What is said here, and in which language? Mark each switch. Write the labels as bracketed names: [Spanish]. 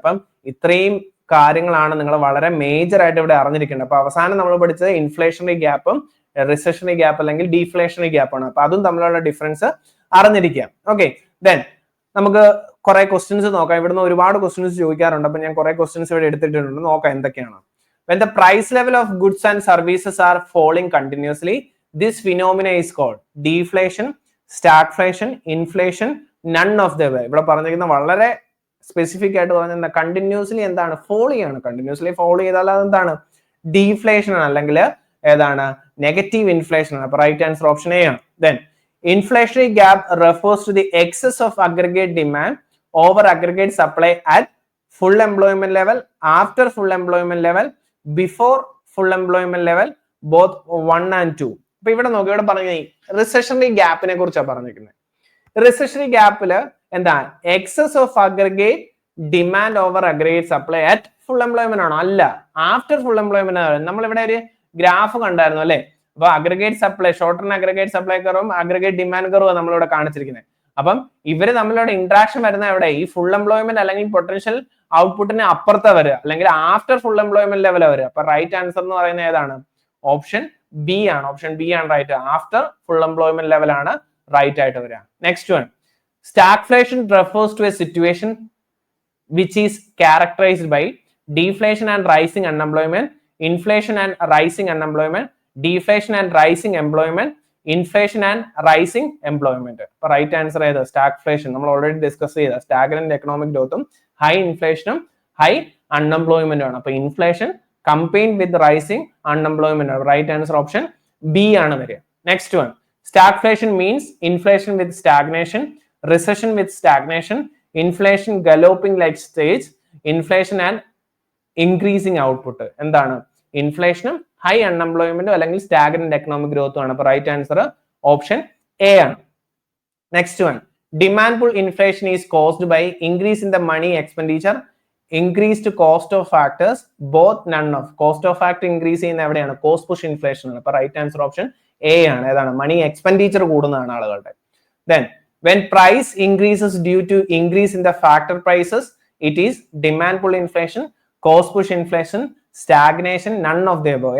[Malayalam] അപ്പം ഇത്രയും കാര്യങ്ങളാണ് നിങ്ങൾ വളരെ മേജർ ആയിട്ട് ഇവിടെ അറിഞ്ഞിരിക്കേണ്ടത്. അപ്പൊ അവസാനം നമ്മൾ പഠിച്ചത് ഇൻഫ്ലേഷണറി ഗ്യാപ്പും റിസഷണറി ഗ്യാപ്പ് അല്ലെങ്കിൽ ഡീഫ്ലേഷണറി ഗ്യാപ്പാണ്. അപ്പൊ അതും തമ്മിലുള്ള ഡിഫറൻസ് അറിഞ്ഞിരിക്കുക. ഓക്കെ, ദെൻ നമുക്ക് കുറെ ക്വസ്റ്റ്യൻസ് നോക്കാം. ഇവിടുന്ന് ഒരുപാട് ക്വസ്റ്റ്യൻസ് ചോദിക്കാറുണ്ട്. അപ്പൊ ഞാൻ കുറെ ക്വസ്റ്റ്യൻസ് ഇവിടെ എടുത്തിട്ടുണ്ട്, നോക്കാം എന്തൊക്കെയാണ്. [English] When the price level of goods and services are falling continuously, this phenomena is called deflation, stagflation, inflation, none of the above. [Malayalam] ഇവിടെ പറഞ്ഞിരിക്കുന്ന വളരെ സ്പെസിഫിക് ആയിട്ട് പറഞ്ഞാൽ കണ്ടിന്യൂസ്ലി എന്താണ്, ഫോൾ ചെയ്യാണ്. കണ്ടിന്യൂസ്ലി ഫോൾ ചെയ്താൽ അതെന്താണ്, ഡീഫ്ലേഷൻ ആണ്, അല്ലെങ്കിൽ ഏതാണ്, നെഗറ്റീവ് ഇൻഫ്ലേഷൻ ആണ്. അപ്പൊ റൈറ്റ് ആൻസർ ഓപ്ഷൻ എ ആണ്. [English] Then inflationary gap refers to the excess of aggregate demand over aggregate supply at full employment level, after full employment level, before full employment level, both 1 and 2. [Malayalam] അപ്പൊ ഇവിടെ നോക്കി, ഇവിടെ പറഞ്ഞ റിസഷണറി ഗ്യാപ്പിനെ കുറിച്ചാണ് പറഞ്ഞിരിക്കുന്നത്. റിസഷണറി ഗ്യാപ്പില് എന്താ, excess of aggregate demand over aggregate supply at full employment ആണോ? അല്ല, ആഫ്റ്റർ ഫുൾ എംപ്ലോയ്മെന്റ്. നമ്മളിവിടെ ഒരു ഗ്രാഫ് കണ്ടായിരുന്നു അല്ലെ. അപ്പൊ aggregate supply, short term aggregate supply കർവും aggregate demand കർവും നമ്മളിവിടെ കാണിച്ചിരിക്കുന്നത്. അപ്പം ഇവര് തമ്മിലുള്ള ഇന്ററാക്ഷൻ വരുന്ന എവിടെ, ഈ ഫുൾ എംപ്ലോയ്മെന്റ് അല്ലെങ്കിൽ പൊട്ടൻഷ്യൽ ഔട്ട്പുട്ടിന് അപ്പുറത്തെ വരിക, അല്ലെങ്കിൽ ആഫ്റ്റർ ഫുൾ എംപ്ലോയ്മെന്റ് ലെവൽ വരിക. അപ്പൊ റൈറ്റ് ആൻസർ എന്ന് പറയുന്നത് ഏതാണ്, ഓപ്ഷൻ ബി ആണ്. ഓപ്ഷൻ ബി ആണ് right. After full employment level ആണ് റൈറ്റ് ആയിട്ട് വരിക. [English] Next one, stagflation refers to a situation which is characterised by deflation and rising unemployment, inflation and rising unemployment, deflation and rising employment, inflation and rising employment. [Malayalam] അപ്പൊ right answer ഏത്, stagflation. നമ്മൾ already discuss ചെയ്ത stagnant economic ഗ്രോത്തും high ഇൻഫ്ലേഷനും high അൺഎംപ്ലോയ്മെന്റും ആണ്. അപ്പൊ [English] inflation combined with rising unemployment [Malayalam] ആണ്. Right answer option B ആണ് വരിക. [English] Next one, stagflation means inflation with stagnation, recession with stagnation, inflation galloping like stage, inflation and increasing output. [Malayalam] എന്താണ്, ഇൻഫ്ലേഷനും high അൺഎംപ്ലോയ്മെന്റും അല്ലെങ്കിൽ stagnant economic ഗ്രോത്തും ആണ്. അപ്പൊ right answer option A ആണ്. [English] Next one, demand pull inflation is caused by increase in the money expenditure, increased cost of factors, both none of. [Malayalam] Cost of factor increase ചെയ്യുന്ന എവിടെയാണ്, cost push inflation ആണ്. അപ്പൊ right answer option A ആണ്. ഏതാണ്, മണി expenditure കൂടുന്നതാണ് ആളുകളുടെ. [English] Then when price increases due to increase in the factor prices, it is demand pull inflation, cost push inflation, stagnation, none of the above.